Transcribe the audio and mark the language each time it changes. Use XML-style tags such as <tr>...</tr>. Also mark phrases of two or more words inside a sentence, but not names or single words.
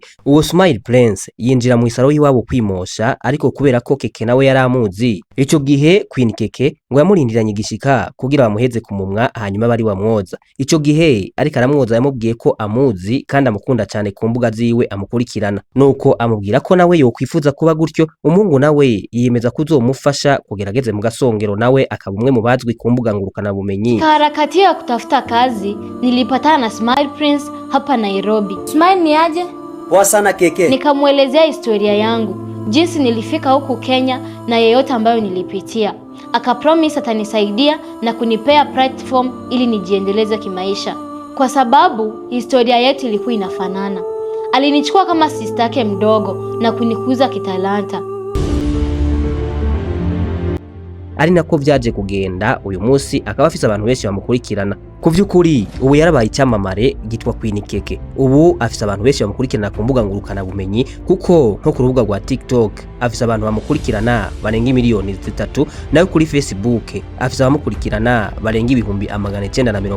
<rn>Uwo Smile Prince yinjira mu isaro yiwabo kwimosha, ariko kubera ko Keke nawe yaramuzi, ico gihe Queen Keke ngo yamurindiranye igishika kugira bamuheze kumumwa, hanyuma bari bamwoza. Ico gihe ariko aramwoza yamubwiye ko amuzi kandi amukunda cyane ku mbuga ziwe amukurikirana, nuko amubwira ko nawe yokwifuza kuba gutyo. Umungu nawe yiyemeza kuzomufasha kugerageze mu gasongero, nawe akaba umwe mu bazwi ku mbuga ngurukana bumenyi.</rn> <sw>Harakati ya kutafuta kazi nilipatana na Smile Prince hapa Nairobi. Smile ni aje? Poa sana Keke. Nikamuelezea historia yangu, jinsi nilifika huku Kenya na yeyote ambayo nilipitia. Akapromise atanisaidia na kunipea platform ili nijiendeleze kimaisha. kwa sababu historia yetu ilikuwa inafanana. Alinichukua kama sister yake mdogo na kunikuza kitalanta.</sw> <rn>Ari nako vyaje kugenda uyu munsi akaba afise abantu benshi bamukurikirana. Ku vy'ukuri ubu yarabaye icyamamare gitwa Queen Keke. Ubu afise abantu benshi bamukurikirana ku mbuga ngurukana bumenyi, kuko nko ku rubuga rwa TikTok afise abantu bamukurikirana barenga miliyoni 3, nayo kuri Facebook afise abamukurikirana barenga 990.</rn>